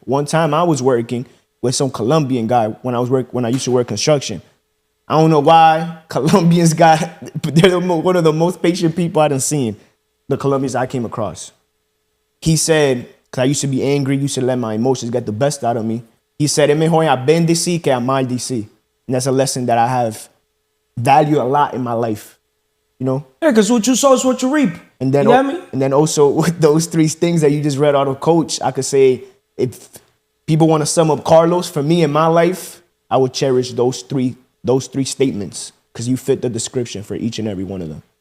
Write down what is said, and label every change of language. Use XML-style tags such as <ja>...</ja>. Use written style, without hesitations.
<en>One time I was working with some Colombian guy when I used to work construction. I don't know why Colombians they're one of the most patient people I done seen. The Colombians I came across. He said, because I used to be angry, used to let my emotions get the best out of me. He said,</en> <es>es mejor a bendecir que a maldecir.</es> <en>And that's a lesson that I have valued a lot in my life. You know? Yeah, because what you sow is what you reap. And then, you get me? And then also with those three things that you just read out of Coach, I could say if people want to sum up Carlos, for me in my life, I would cherish those three statements because you fit the description for each and every one of them.</en>